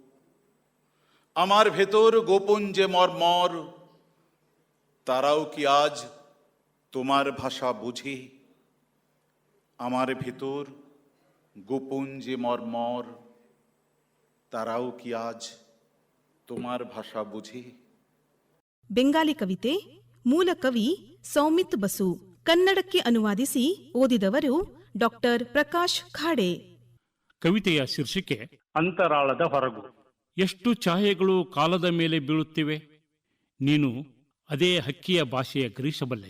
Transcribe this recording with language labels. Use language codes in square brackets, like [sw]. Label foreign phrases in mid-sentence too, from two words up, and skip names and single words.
[bn] আমার ভেতর গোপন যে মর্মর, তারাও কি আজ তোমার ভাষা বুঝে? আমার ভেতর গোপন যে মর্মর, তারাও কি আজ তোমার ভাষা বুঝে? [kn] ಬೆಂಗಾಲಿ ಕವಿತೆ. ಮೂಲ ಕವಿ ಸೌಮಿತ್ ಬಸು. ಕನ್ನಡಕ್ಕೆ ಅನುವಾದಿಸಿ ಓದಿದವರು ಡಾಕ್ಟರ್ ಪ್ರಕಾಶ್ ಖಾಡೆ. ಕವಿತೆಯ ಶೀರ್ಷಿಕೆ ಅಂತರಾಳದ ಹೊರಗು. ಎಷ್ಟು ಛಾಯೆಗಳು ಕಾಲದ ಮೇಲೆ ಬೀಳುತ್ತಿವೆ, ನೀನು ಅದೇ ಹಕ್ಕಿಯ ಭಾಷೆಯ ಗ್ರಹಿಸಬಲ್ಲೆಯ?